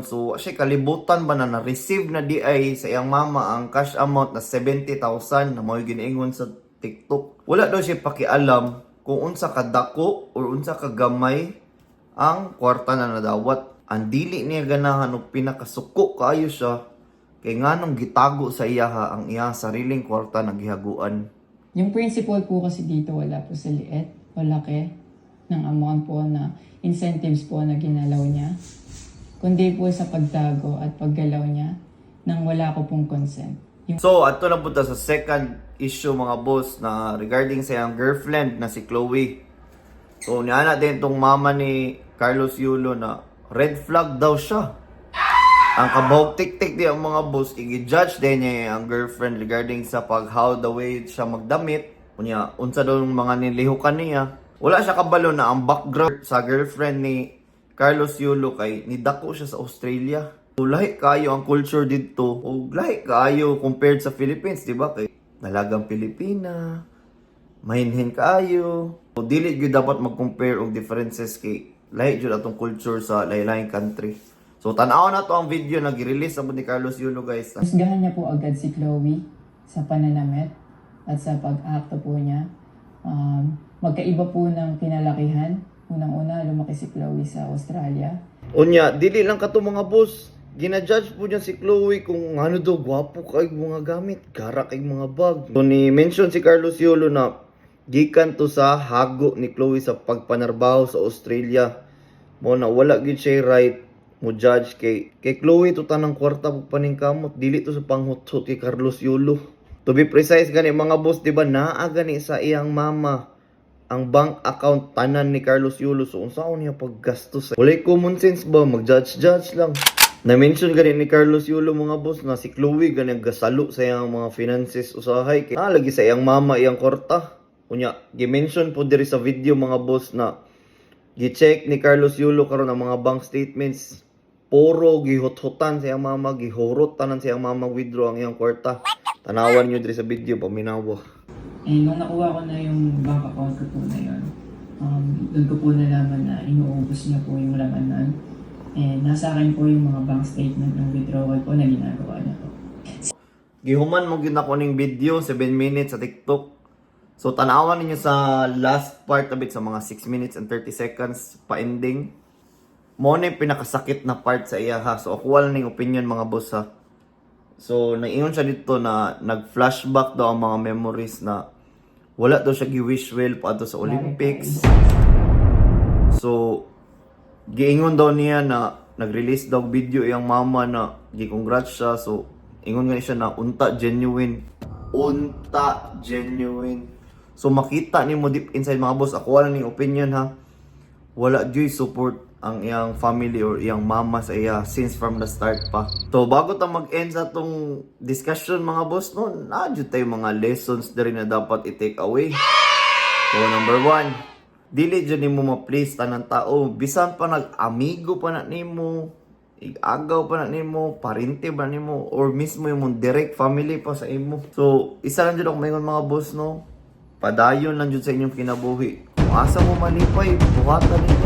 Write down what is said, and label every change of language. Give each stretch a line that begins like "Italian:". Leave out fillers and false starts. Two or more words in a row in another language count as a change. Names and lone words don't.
Cebuano: So, siya kalibutan ba na na-receive na di ay sa iyang mama ang
English: cash amount
Cebuano: na 70,000 na may giniingon sa TikTok. Wala daw siya pakialam kung unsa kadako or unsa kagamay ang kwarta na nadawat. Ang dili niya ganahan og pinakasuko kaayo siya kay nganong gitago sa iyaha ang iyang sariling kwarta na gihaguan.
Filipino: Yung principal po kasi dito wala po sa liit o laki ng amount po na incentives po na ginalaw niya, kundi po sa pagtago at paggalaw niya nang wala ko pong consent.
Cebuano: So, ato na punta sa second issue mga boss na regarding sa iyang girlfriend na si Chloe. So, niana din tong mama ni Carlos Yulo na red flag daw siya. Ang kabawag tik-tik di ang mga boss, i-judge din niya ang girlfriend regarding sa
English: how the way
Cebuano: siya magdamit. Kunya, unsa daw yung mga nilihukan niya. Wala siya kabalo na ang background sa girlfriend ni Carlos Yulo kay nidako siya sa Australia. So, lahi kayo ang culture dito. O lahi kayo compared sa Philippines, di ba? Kay dalagang Pilipina, mahinhin kayo. So, dili gyud dapat mag-compare og differences kay lahi gyud atong culture sa lain-laing country. So, tanaw na to ang video na gi-release sa ni Carlos Yulo guys.
Filipino: Husgahan niya po agad si Chloe sa pananamit at sa pag-acto po niya. Magkaiba po ng kinalakihan. Unang-una, lumaki si Chloe sa Australia.
Cebuano: Unya, dili lang kato mga boss. Gina-judge po niya si Chloe kung ano daw, gwapo kay mga gamit, gara kay mga bag. So, ni-mention si Carlos Yulo na gikan to sa hago ni Chloe sa pagpanarbaho sa Australia. Mo na wala gid siya right mo judge kay Chloe to tanang kwarta pag paningkamot, dili to sa panghutot kay Carlos Yulo.
English: To be precise
Cebuano: gani mga boss, di ba naa gani sa iyang mama ang
English: bank account
Cebuano: tanan ni Carlos Yulo. So, unsaon niya paggastos? Walay
English: common sense
Cebuano: ba? Mag-judge lang. Na-mention gani ni Carlos Yulo mga boss na si Chloe gani gasalo sa iyang mga finances usahay. Lagi sa iyang mama iyang kwarta. Unya, gi-mention po diri sa video mga boss na gi-check ni Carlos Yulo karon ang mga
English: bank statements.
Cebuano: Puro gihot-hotan sa iyang mama, gihurot tanan sa iyang mama withdraw ang iyang kwarta. Tanawan niyo diri sa video paminawa.
Filipino: Nung nakuha ko na yung
English: bank account
Filipino: ko po na yun, doon ko po nalaman na inuubos niya po yung labanan. Nasa akin po yung mga
English: bank statement
Filipino: ng withdrawal po na ginagawa niya po.
Cebuano: Gihuman mo gina ko ning video 7 minutes sa TikTok. So tanawan niyo sa
English: last part of it
Cebuano: sa mga
English: 6 minutes and 30 seconds
Cebuano: pa ending. Mo na yung pinakasakit na part sa iya ha. So ako wala ning opinion mga boss ha. So naingon siya dito na nag-flashback daw ang mga memories na wala daw siya gi-wish well pa sa Olympics. So giingon daw niya na nag-release daw video iyang mama na gi-congrats siya. So ingon nga siya na unta genuine. Unta genuine. So makita ni mo
English: deep inside
Cebuano: mga boss, ako wala ning opinion ha. Wala gyud support ang iyang family or iyang mama sa iya
English: since from the start
Cebuano: pa. So bago ta mag-end sa tong discussion mga boss no, na jud tay mga lessons diri na dapat i-
English: take away.
Cebuano: So number 1, dili dyan nimo ma-please tanang tao. Bisan pa nag-amigo pa na nimo, igagaw pa na nimo, parente ba nimo, or mismo yung direct family pa sa imo. So, isa lang dyan ako mayon mga boss, no? Padayon lang dyan sa inyong kinabuhi. Kung asa mo malipay, buhatan ninyo.